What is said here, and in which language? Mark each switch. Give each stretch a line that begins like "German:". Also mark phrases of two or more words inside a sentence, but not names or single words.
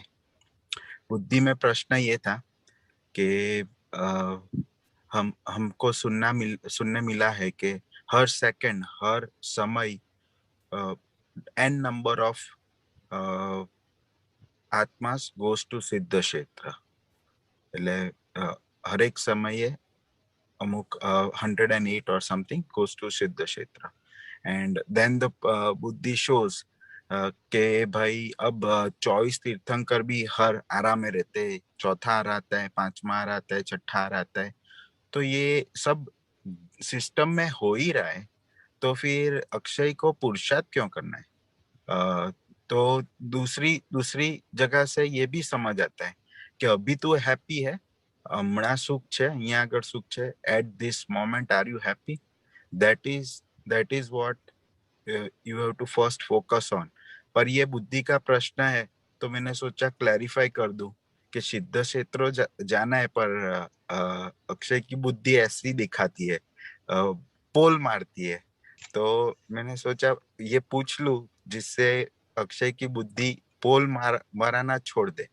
Hindi: बुद्धि में प्रश्न ये था कि हमको सुनने मिला है कि हर सेकंड हर समय n
English: number of
Hindi: आत्मास
English: goes to
Hindi: सिद्ध क्षेत्र,
Gujarati: એટલે હરેક સમયે અમુક 108
English: or something goes to
Gujarati: સિદ્ધ ક્ષેત્ર,
English: and then the
Hindi: बुद्धि shows કે भाई अब 24 तीर्थंकर भी हर आरा में रहते, चौथा आरा आता है, पांचवा आरा आता है, छठा आरा आता है, तो ये सब सिस्टम में हो ही रहा है, तो फिर अक्षय को पुरुषार्थ क्यों करना है? तो दूसरी जगह से ये भी समझ आता है कि अभी तो हैप्पी है,
Gujarati: હમણાં સુખ છે, અહીંયા આગળ સુખ છે,
English: at this moment are you happy? that is what you have to first focus on.
Hindi: पर ये बुद्धि का प्रश्न है तो मैंने सोचा क्लैरिफाई कर दूं कि सिद्ध क्षेत्र जाना है, पर अक्षय की बुद्धि ऐसी दिखाती है, पोल मारती है, तो मैंने सोचा ये पूछ लूं जिससे अक्षय की बुद्धि पोल मारना छोड़ दे।